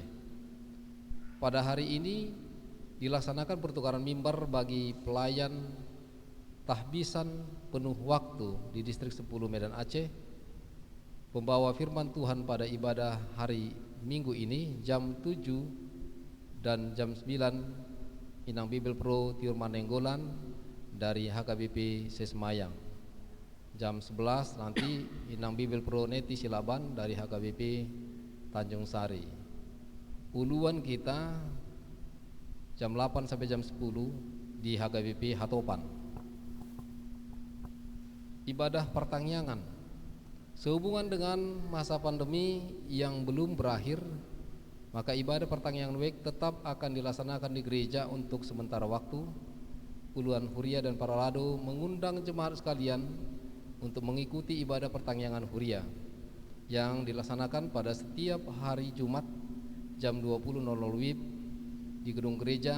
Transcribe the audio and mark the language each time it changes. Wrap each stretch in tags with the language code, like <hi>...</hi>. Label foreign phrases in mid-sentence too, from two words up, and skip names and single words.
<id>Pada hari ini dilaksanakan pertukaran mimbar bagi pelayan tahbisan penuh waktu di distrik 10 Medan Aceh. Pembawa firman Tuhan pada ibadah hari Minggu ini jam 7 dan jam 9 Inang Bibel Pro Tiur Manenggolan dari HKBP Sesmayang. Jam 11 nanti Inang Bibel Pro Neti Silaban dari HKBP Tanjung Sari. Uluan kita jam 8 sampai jam 10 di HKBP Hatopan. Ibadah pertangyangan. Sehubungan dengan masa pandemi yang belum berakhir, maka ibadah pertangyangan Wek tetap akan dilaksanakan di gereja untuk sementara waktu. Puluhan Huria dan para Lado mengundang jemaat sekalian untuk mengikuti ibadah pertangyangan Huria yang dilaksanakan pada setiap hari Jumat jam 20.00 WIB di gedung gereja.</id>